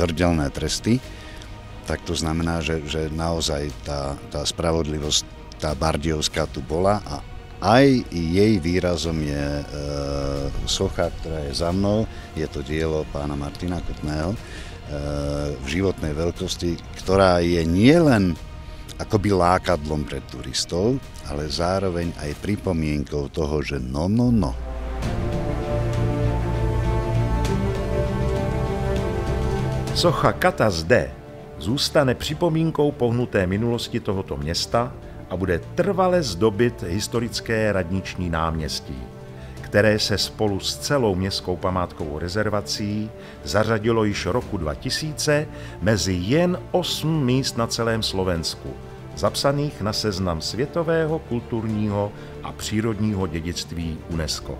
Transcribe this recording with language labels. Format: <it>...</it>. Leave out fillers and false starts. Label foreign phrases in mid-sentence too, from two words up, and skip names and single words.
<sk>hrdelné tresty, tak to znamená, že naozaj tá spravodlivosť, tá bardejovská tu bola a aj jej výrazom je socha, ktorá je za mnou, je to dielo pána Martina Kotného v životnej veľkosti, ktorá je nielen akoby lákadlom pre turistov, ale zároveň aj pripomienkou toho, že no.</sk> <cs>Socha Kata zde zůstane připomínkou pohnuté minulosti tohoto města a bude trvale zdobit historické radniční náměstí, které se spolu s celou městskou památkovou rezervací zařadilo již roku 2000 mezi jen 8 míst na celém Slovensku, zapsaných na seznam světového kulturního a přírodního dědictví UNESCO.</cs>